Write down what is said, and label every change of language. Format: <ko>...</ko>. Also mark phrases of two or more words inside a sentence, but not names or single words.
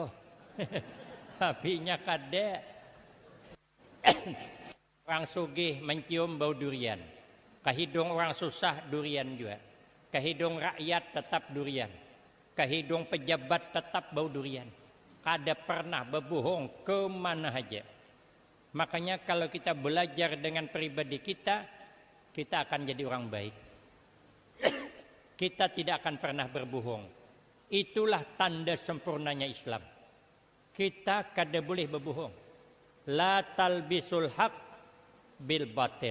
<bjn>Tapinya kada.</bjn> <id>Orang sugih mencium bau durian. Ke hidung orang susah durian juga. Ke hidung rakyat tetap durian. Ke hidung pejabat tetap bau durian.</id> <bjn>Kada pernah berbohong kemana aja.</bjn> <id>Makanya kalau kita belajar dengan pribadi kita akan jadi orang baik. Kita tidak akan pernah berbohong. Itulah tanda sempurnanya Islam. Kita kada boleh berbohong.</id> <ar>لا تلبسوا الحق بالباطل.</ar>